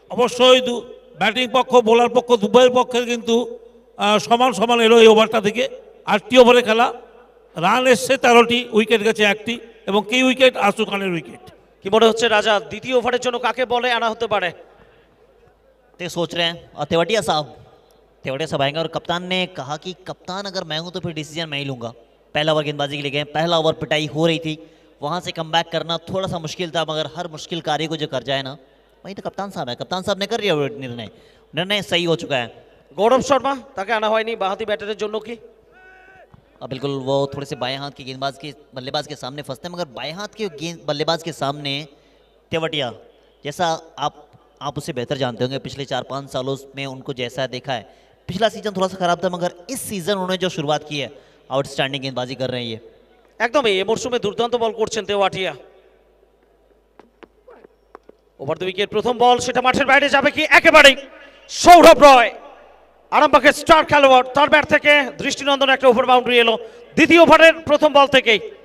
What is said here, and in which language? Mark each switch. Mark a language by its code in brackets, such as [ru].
[bn] অবশ্যই ব্যাটিং পক্ষ বোলার পক্ষ দুবাইয়ের পক্ষে কিন্তু সমান সমান এলো এই ওভারটা থেকে। 8টি ওভারে খেলা, রান এসছে 13টি, উইকেট গেছে 1টি এবং কি উইকেট? আরশু খানের উইকেট। কি মনে হচ্ছে রাজা দ্বিতীয় ওভারের জন্য কাকে বলে আনা হতে পারে? [hi] ते सोच रहे हैं और तेवटिया साहब आएंगे और कप्तान ने कहा कि कप्तान अगर मैं हूं तो फिर डिसीजन मैं ही लूंगा। पहला ओवर गेंदबाजी के लिए गए, पहला ओवर पिटाई हो रही थी, वहां से कम बैक करना थोड़ा सा मुश्किल था, मगर हर मुश्किल कार्य को जो कर जाए ना वही तो कप्तान साहब है। कप्तान साहब ने कर लिया निर्णय सही हो चुका है। [bn] গৌরব শর্মা তাকে আনা হয়নি বাঁহাতি ব্যাটারের জন্য কি? [hi] बिल्कुल वो थोड़े से बाएं हाथ के बल्लेबाज के सामने फंसते हैं, मगर बाएं हाथ के बल्लेबाज के सामने तेवटिया जैसा आप उसे बेहतर जानते होंगे, पिछले 4-5 सालों में उनको जैसा देखा है, पिछला सीजन थोड़ा सा खराब था, मगर इस सीजन उन्होंने जो शुरुआत की है आउटस्टैंडिंग गेंदबाजी कर रहे हैं ये। [bn] একদমই এই মরশুমে দুর্দান্ত বল করছেন তেওয়াটিয়া। ওভার দ্য উইকেট প্রথম বল, সেটা মাঠের বাইরে যাবে কি? একেবারেই সৌরভ রয় আরামবাগের স্টার খেলোয়াড়, তার ব্যাট থেকে দৃষ্টিনন্দন একটা ওভার বাউন্ডারি এলো দ্বিতীয় ওভারের প্রথম বল থেকেই।